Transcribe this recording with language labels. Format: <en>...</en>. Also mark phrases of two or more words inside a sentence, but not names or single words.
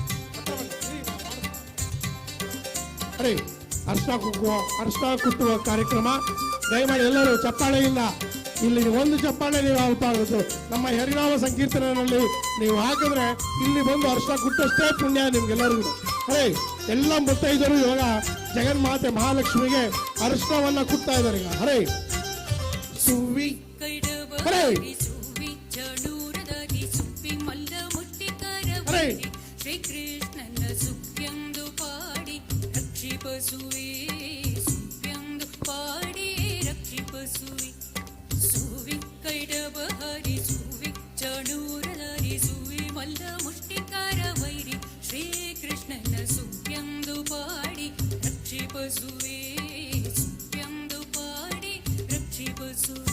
<kn>ಅರೆ ಅರ್ಶನ ಕುಟ್ಟುವ ಕಾರ್ಯಕ್ರಮ ದಯಮಾಡಿ ಎಲ್ಲರೂ ಚಪ್ಪಾಳೆಯಿಂದ, ಇಲ್ಲಿ ಒಂದು ಚಪ್ಪಾಳೆ ನೀವು ಹಾಕಬಾರದು. ನಮ್ಮ ಹರಿನಾಮ ಸಂಕೀರ್ತನಲ್ಲಿ ನೀವು ಹಾಕಿದ್ರೆ ಇಲ್ಲಿ ಬಂದು ಅರ್ಶನ ಕುಟ್ಟಷ್ಟೇ ಪುಣ್ಯ ನಿಮ್ಗೆಲ್ಲರಿಗೂ. ಅರೆ ಎಲ್ಲ ಮುತ್ತೈದರು ಇವಾಗ ಜಗನ್ಮಾತೆ ಮಹಾಲಕ್ಷ್ಮಿಗೆ ಅರ್ಶನವನ್ನ ಕುಟ್ತಾ ಇದ್ದಾರೆ ಈಗ. ಅರೆ ಸುವಿ ಅರೆ ಅರೆ ಶ್ರೀಕೃಷ್ಣನ ಸುಖ್ಯಂದು ಪಾಡಿ ರಕ್ಷಿಪಸುವೆ, ಸುಖ್ಯಂದು ಪಾಡಿ ರಕ್ಷಿಪಸುವೆ, ಸುವಿ ಕೈಡಬ ಹರಿಸುವೆ, ಚಣೂರಧರಿಸುವೆ, ಮಲ್ಲ ಮುಷ್ಟಿಕಾರ ವೈರಿ ಶ್ರೀಕೃಷ್ಣನ ಸುಖ್ಯಂದು ಪಾಡಿ ರಕ್ಷಿಪಸುವೆ, ಸುಖ್ಯಂದು ಪಾಡಿ ರಕ್ಷಿಪಸುವೆ.</kn>